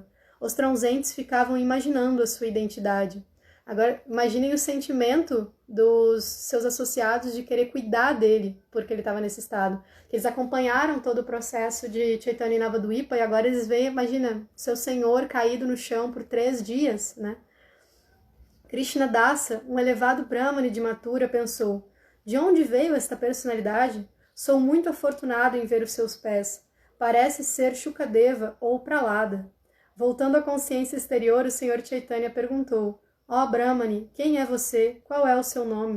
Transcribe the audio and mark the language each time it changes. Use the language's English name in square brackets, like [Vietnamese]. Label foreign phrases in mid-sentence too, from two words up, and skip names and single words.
[Portuguese] Os transentes ficavam imaginando a sua identidade. Agora, imaginem o sentimento dos seus associados de querer cuidar dele, porque ele estava nesse estado. Eles acompanharam todo o processo de Chaitanya Navadvipa e agora eles veem, imagina, seu senhor caído no chão por 3 dias, né? Krishna Dasa, um elevado brahmane de Mathura, pensou, de onde veio esta personalidade? Sou muito afortunado em ver os seus pés. Parece ser Shukadeva ou Pralada. Voltando à consciência exterior, o Senhor Chaitanya perguntou, Ó Brahmane, quem é você? Qual é o seu nome?